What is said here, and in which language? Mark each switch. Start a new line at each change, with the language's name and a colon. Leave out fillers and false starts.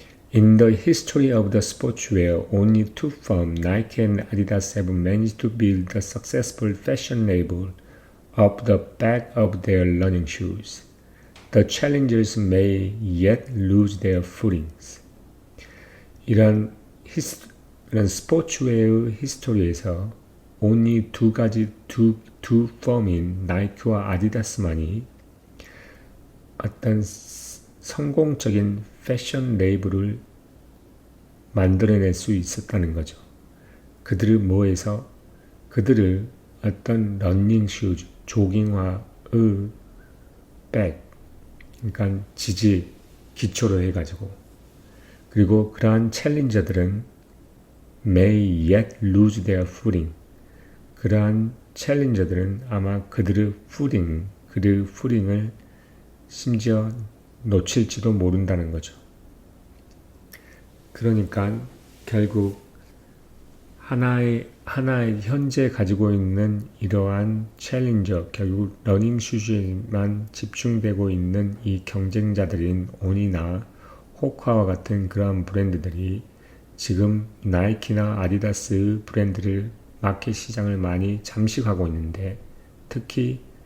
English: In the history of the sportswear, only two firms, Nike and Adidas, have managed to build a successful fashion label off the back of their running shoes. The challengers may yet lose their footings.
Korean: 이런 스포츠웨어의 히스토리에서 only 두 펌인 나이키와 아디다스만이 어떤 성공적인 패션 레이블을 만들어낼 수 있었다는 거죠. 그들을 뭐해서 그들을 어떤 러닝 슈즈, 조깅화의 백, 그러니까 기초로 해가지고, 그리고 그러한 챌린저들은
English: may yet lose their footing.
Korean: 그러한 챌린저들은 아마 그들의 footing을 심지어 놓칠지도 모른다는 거죠. 그러니까 결국 하나의 현재 가지고 있는 이러한 챌린저, 결국 러닝 슈즈에만 집중되고 있는 이 경쟁자들인 온이나 호카와 같은 그러한 브랜드들이 지금 나이키나 아디다스 브랜드를 마켓 시장을 많이 잠식하고 있는데, 특히